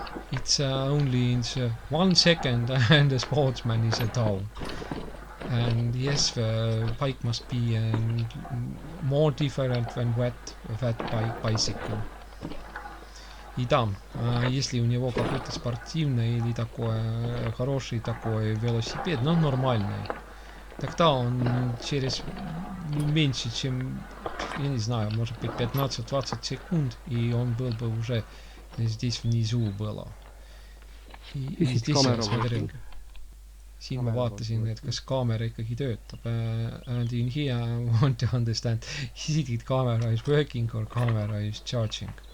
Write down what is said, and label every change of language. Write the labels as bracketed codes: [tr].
[en] It's only in 1 second and the sportsman is down. And yes, the bike must be more different than that bicycle. [ru] И да, если у него какой-то спортивный или такой хороший такой велосипед, но нормальный, тогда он через меньше, чем, я не знаю, может быть 15-20 секунд, и он был бы уже здесь внизу было. И здесь я смотрел. [et] Siin ma vaatasin, et kas kaamera ikkagi töötab. [en] And in here I want to understand, is it camera is working or camera is charging?